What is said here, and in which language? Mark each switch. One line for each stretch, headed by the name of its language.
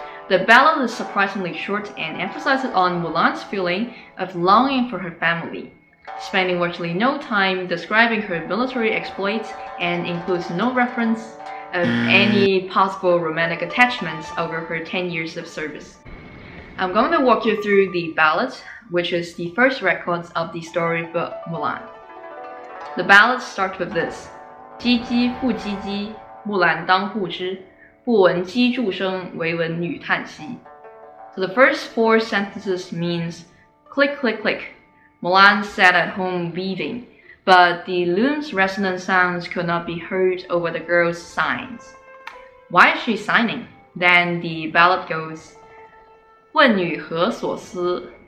English: The ballad is surprisingly short and emphasizes on Mulan's feeling of longing for her family, spending virtually no time describing her military exploits and includes no reference of any possible romantic attachments over her 10 years of service. I'm going to walk you through the ballad, which is the first records of the story of Mulan. The ballad starts with this:
Chinese: 唧唧复唧唧，木兰当户织，不闻机杼声，惟闻女叹息.
English: So the first 4 sentences means click click click. Mulan sat at home weaving, but the loom's resonant sounds could not be heard over the girl's sighs. Why is she sighing? Then the ballad goes:
Chinese: 问女何所思？